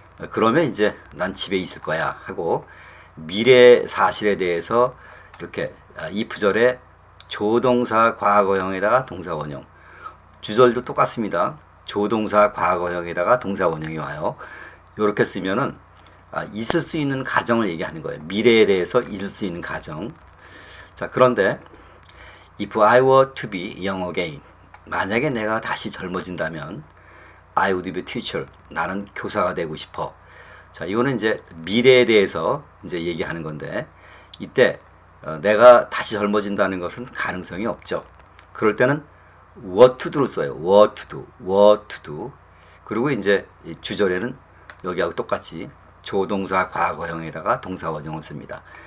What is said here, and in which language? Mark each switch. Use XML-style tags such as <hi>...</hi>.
<ko>그러면 이제 난 집에 있을 거야 하고 미래 사실에 대해서 이렇게 if절에 조동사 과거형에다가 동사 원형, 주절도 똑같습니다. 조동사 과거형에다가 동사 원형이 와요. 이렇게 쓰면은 있을 수 있는 가정을 얘기하는 거예요. 미래에 대해서 있을 수 있는 가정.</ko> <en>자, 그런데 if I were to be young again,</en> <ko>만약에 내가 다시 젊어진다면</ko> <en>I would be a teacher.</en> <ko>나는 교사가 되고 싶어. 자, 이거는 이제 미래에 대해서 이제 얘기하는 건데, 이때 내가 다시 젊어진다는 것은 가능성이 없죠. 그럴 때는 what to do를 써요.</ko> <en>what to do, what to do.</en> <ko>그리고 이제 주절에는 여기하고 똑같이 조동사 과거형에다가 동사 원형을 씁니다.</ko>